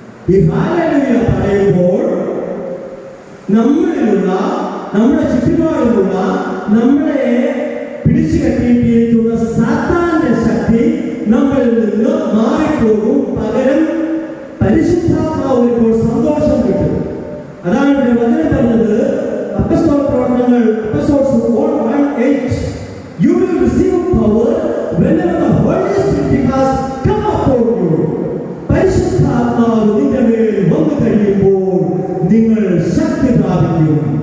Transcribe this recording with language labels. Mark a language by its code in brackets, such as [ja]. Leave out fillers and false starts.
[ml] ഈ ഹല്ലേലൂയ പറയുമ്പോൾ നമ്മളിലുള്ള, നമ്മുടെ ചുറ്റുപാടുമുള്ള, നമ്മളെ പിടിച്ചു കെട്ടിയിരിക്കുന്ന സാത്താന്റെ ശക്തി നമ്മളിൽ നിന്ന് മാറിപ്പോകും. പകരം പരിശുദ്ധാത്മാവ് ഇപ്പോൾ സന്തോഷം കിട്ടും. അതാണ് ഇവിടെ വചനം പറഞ്ഞത്. [en] അപ്പോസ്തല പ്രവർത്തനങ്ങൾ 1:8, you will receive power whenever the Holy Spirit has come upon you. [ml] പരിശുദ്ധാത്മാവ് നിങ്ങളുടെ മേൽ വന്നു കഴിയുമ്പോൾ നിങ്ങൾ ശക്തി പ്രാപിക്കും.